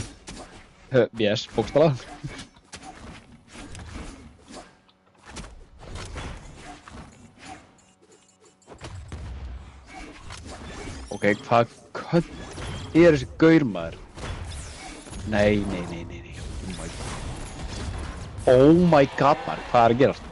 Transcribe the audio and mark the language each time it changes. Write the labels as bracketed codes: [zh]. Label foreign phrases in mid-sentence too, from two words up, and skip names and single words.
[is] Yes, bókstaflega. Ok, hvað köll er þessi gaur maður? Nei. [en] Oh my god [is] maður, hvað er að gerast?